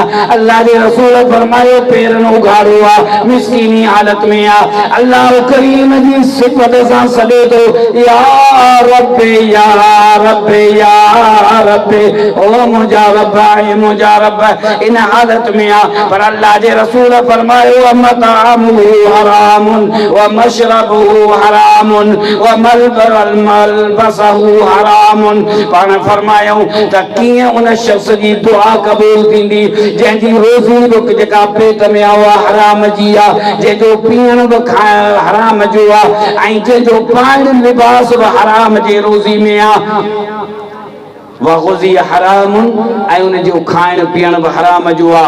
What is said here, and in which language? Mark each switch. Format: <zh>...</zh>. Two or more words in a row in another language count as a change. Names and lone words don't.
<sd>अल्लाह जे रसूल फरमायो पेरनि उघाड़ो आहे, मिस्कीनी हालत में आहे। अल्लाह करीम जी सिफ़त सां सॾे थो या रब या रब या रब रब ओ मुंहिंजा रब ऐं मुंहिंजा रब इन हालत में आ पर अल्लाह जे रसूल फरमायो</sd> <ar>مطعمه حرام ومشربه حرام وملبسه حرام.</ar> <sd>पाण फरमायो त कीअं उन शख्स जी दुआ क़बूल थींदी जंहिंजी रोज़ी रुक जेका पेट में आ उहा हराम जी आ, जंहिंजो पीअण बि खाइण हराम जो आ ऐं जंहिंजो पाइण लिबास बि हराम जे रोज़ी में आ।</sd> <ar>وغذي حرام</ar> <sd>ऐं उन जो खाइण पीअण बि हराम जो आ।</sd>